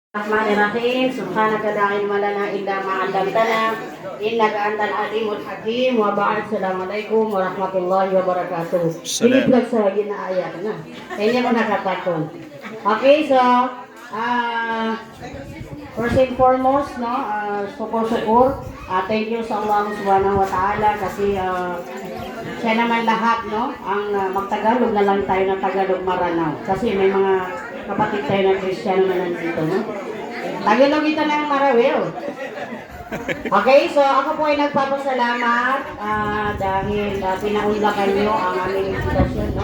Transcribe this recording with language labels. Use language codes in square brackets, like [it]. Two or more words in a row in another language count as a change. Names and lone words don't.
[ar] بسم الله الرحمن الرحيم. سبحانك لا علم لنا إلا ما علمتنا إنك أنت العليم الحكيم وبعد. السلام عليكم ورحمة الله وبركاته. [mrw] Biniblag sa ginaaya na. Kaya ko nakatakon. [en] Okay, so first and foremost, no, sukur. Thank you [tl] sa [ar] الله سبحانه وتعالى [tl] kasi siya naman lahat, no, ang magtagalog na lang tayo ng Tagalog Maranao. Kasi may mga kapatid tayo ng Kristiyano na nandito, no? Tagalog ito ng Marawil. Okay, so ako po ay nagpapasalamat dahil pinaunlakan nyo ang aming invitation, no?